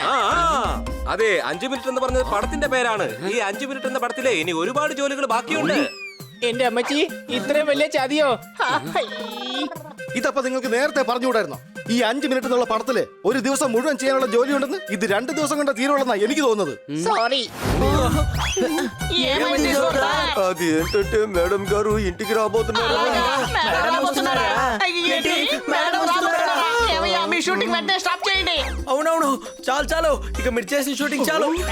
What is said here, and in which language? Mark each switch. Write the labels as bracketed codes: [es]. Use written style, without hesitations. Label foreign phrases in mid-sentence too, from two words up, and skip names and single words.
[ml] അതെ, 5 മിനിറ്റ് എന്ന് പറഞ്ഞത് പടത്തിന്റെ പേരാണ്. ഈ 5 മിനിറ്റ് എന്ന പടത്തിലെ ഇനി ഒരുപാട് ജോലികൾ ബാക്കിയുണ്ട്. എന്റെ അമ്മച്ചി, ഇത്രയും വലിയ ചതിയോ? ഇതപ്പോ നിങ്ങൾക്ക് നേരത്തെ പറഞ്ഞുകൂടായിരുന്നോ? ഈ 5 മിനിറ്റ് എന്നുള്ള പടത്തില് ഒരു ദിവസം മുഴുവൻ ചെയ്യാനുള്ള ജോലി ഉണ്ടെന്ന് ഇത് 2 ദിവസം കൊണ്ട് തീരുള്ളതെന്നാ എനിക്ക് തോന്നുന്നത്. [te] సారీ ఏమైంది సోదరా? అది ఏంటంటే మేడం గారు ఇంటికి రాబోతున్నారు. మేడం వస్తున్నారా? ఏంటి మేడం రాబోతున్నారా? ఏమయ్యా, మీ షూటింగ్ వెంటనే స్టాప్ చేయండి. అవునవును, చాలు చాలు, ఇక మీరు చేసిన షూటింగ్ చాలు.